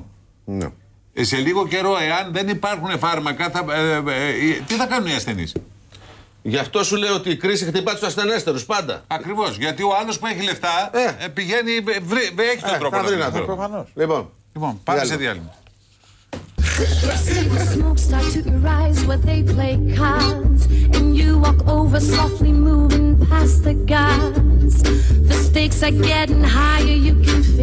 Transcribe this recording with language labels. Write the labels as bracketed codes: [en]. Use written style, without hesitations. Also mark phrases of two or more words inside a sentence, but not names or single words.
[el] Ναι. Σε λίγο καιρό, εάν δεν υπάρχουν φάρμακα, τι θα κάνουν οι ασθενείς? Γι' αυτό σου λέω ότι η κρίση χτυπά τους ασθενέστερους πάντα. Ακριβώς. Γιατί ο άλλος που έχει λεφτά πηγαίνει, έχει τον τρόπο να βρει. Προφανώς. Λοιπόν, πάμε σε διάλειμμα. [en] See the smoke start to rise where they play cards, and you walk over softly moving past the guards. The stakes are getting higher, you can